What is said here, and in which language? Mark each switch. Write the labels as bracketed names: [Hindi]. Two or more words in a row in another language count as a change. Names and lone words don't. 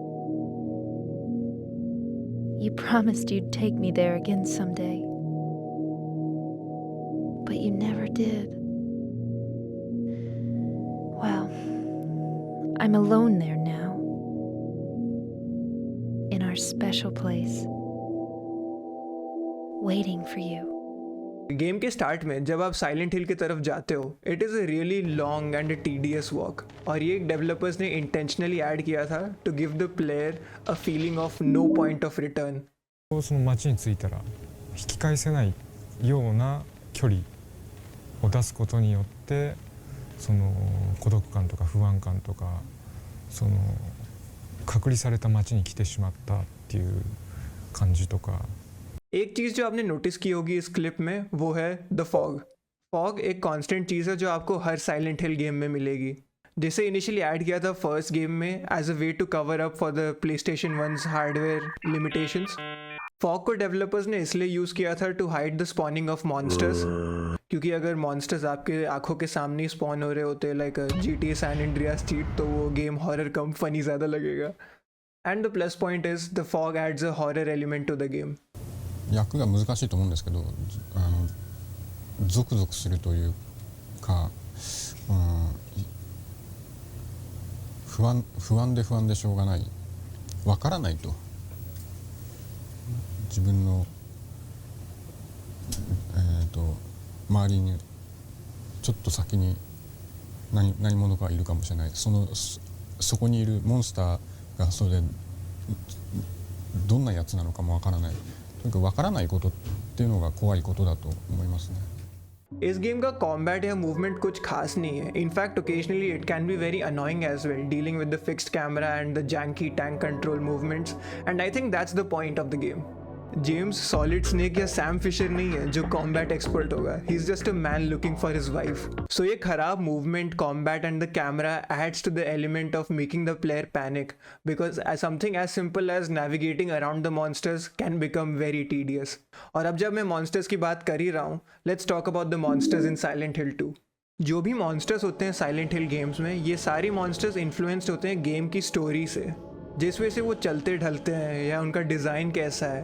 [English] You promised you'd take me there again someday, but you never did. Well, I'm alone there now, in our special place, waiting for you. [Hindi] गेम के स्टार्ट में जब आप साइलेंट हिल की तरफ जाते हो, [English] it is a really long and tedious walk, [Hindi] और ये डेवलपर्स ने इंटेंशनली ऐड किया था [English] to give the player a feeling of no point of return. [Japanese] その街に着いたら引き返せないような距離を出すことによってその孤独感とか不安感とかその隔離された街に来てしまったっていう感じとか。 [Hindi] एक चीज़ जो आपने नोटिस की होगी इस क्लिप में वो है [English] the fog. [Hindi] फॉग एक कांस्टेंट चीज़ है जो आपको हर साइलेंट हिल गेम में मिलेगी, जिसे इनिशियली ऐड किया था [English] first game [Hindi] में [English] as a way to cover up for the PlayStation 1's hardware limitations. [Hindi] फॉग को डेवलपर्स ने इसलिए यूज़ किया था [English] to hide the spawning of monsters, [Hindi] क्योंकि अगर मॉन्स्टर्स आपके आंखों के सामने स्पॉन हो रहे होते [English] like GTA San Andreas cheat, [Hindi] तो वो गेम हॉरर कम फनी ज़्यादा लगेगा। [English] and the plus point is the fog adds a horror element to the game. [Japanese] 役が難しいと思うんですけど、ゾクゾクするというか、不安でしょうがない、わからないと、自分の、周りにちょっと先に何者かいるかもしれない、そこにいるモンスターがそれでどんなやつなのかもわからない。とにかくわからないことっていうのが怖いことだと思いますね。 [Hindi] इस गेम का कॉम्बैट या मूवमेंट कुछ खास नहीं है। [English] in fact occasionally it can be very annoying as well, dealing with the fixed camera and the janky tank control movements, and I think that's the point of the game. [Hindi] जेम्स सॉलिड स्नेक या सैम फिशर नहीं है जो [English] combat expert [Hindi] होगा, [English] he is just a man looking for his wife. सो [Hindi] ये खराब [English] movement, combat and the camera adds to the element of making the player panic, because something as simple as navigating around the monsters can become very tedious. [Hindi] और अब जब मैं मॉन्स्टर्स की बात कर ही रहा हूँ, [English] let's talk about the monsters in Silent Hill 2. [Hindi] जो भी मॉन्स्टर्स होते हैं साइलेंट हिल गेम्स में, ये सारे [English] monsters influenced [Hindi] होते हैं गेम की स्टोरी से, जिस वजह से वो चलते ढलते हैं या उनका डिज़ाइन कैसा है.